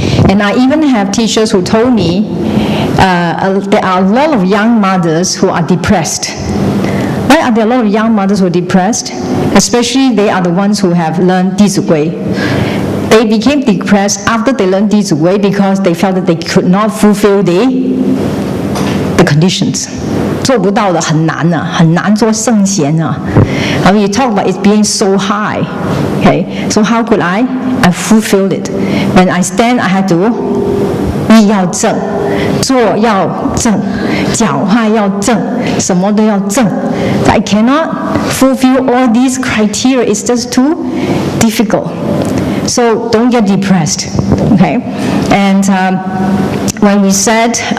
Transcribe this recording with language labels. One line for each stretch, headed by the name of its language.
English: And I even have teachers who told me there are a lot of young mothers who are depressed. Why are there a lot of young mothers who are depressed? Especially they are the ones who have learned 弟子规. They became depressed after they learned 弟子规 because they felt that they could not fulfill the conditions.
Chinese: 做不到的很难啊，很难做圣贤啊。
English: I mean, you talk about it being so high. Okay, so how could I fulfill it? When I stand, I had to
Chinese: 立要正，坐要正，讲话要正，什么都要正。
English: I cannot fulfill all these criteria. It's just too difficult. So don't get depressed. Okay, and when we said.